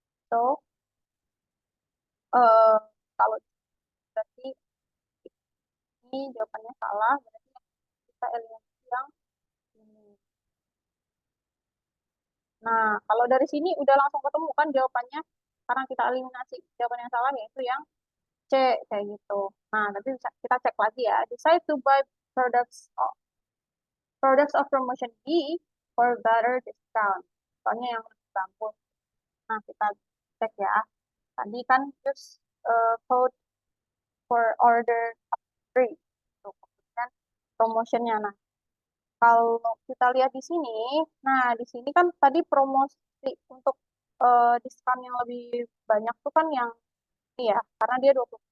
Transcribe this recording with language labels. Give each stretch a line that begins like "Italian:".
Indonesian: So uh, kalau berarti ini jawabannya salah, berarti kita eliminasi yang ini. Nah, kalau dari sini udah langsung ketemu kan jawabannya, karena kita eliminasi jawaban yang salah yaitu yang C, kayak gitu. Nah, tapi bisa kita cek lagi ya.
English: Decide to buy products of promotion B for better discount.
Indonesian: Soalnya yang lebih bagus. Nah, kita cek ya. Tadi kan
English: use code for order up 3.
Indonesian: Tuh, kemudian promotionnya. Nah, kalau kita lihat di sini, nah di sini kan tadi promosi untuk diskon yang lebih banyak tuh kan yang ini ya, karena dia 20%.